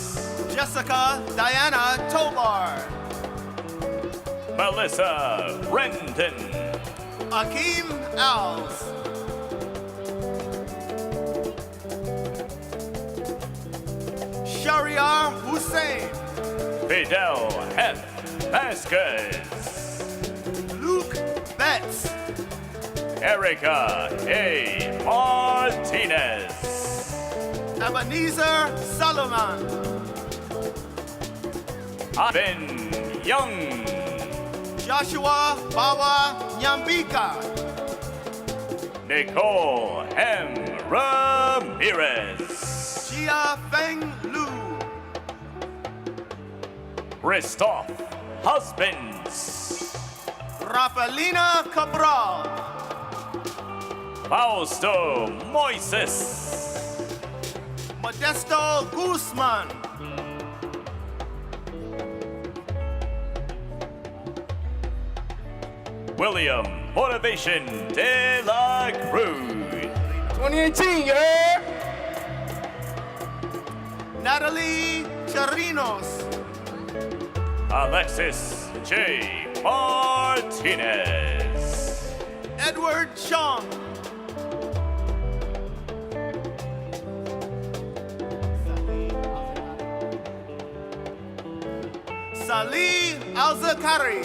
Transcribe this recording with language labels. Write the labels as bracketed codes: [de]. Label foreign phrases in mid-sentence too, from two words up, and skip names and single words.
[en] Jessica Diana Tobar. Melissa Brendan. Akeem Alves. Shariar Hussein. Fidel F. Vasquez. Luke Betts. Erica A. Martinez. Ebenezer Solomon. Ivan Young. Joshua Bawa Nyambika. Nicole M. Ramirez. Jia Feng Lu. Christoph Husbands. Rafaelina Cabral. Fausto Moises. Modesto Guzman. William Motivation de la Cruz. 2018, yeah! Natalie Charinos. Alexis J. Martinez. Edward Chong. Salih Al-Zakari.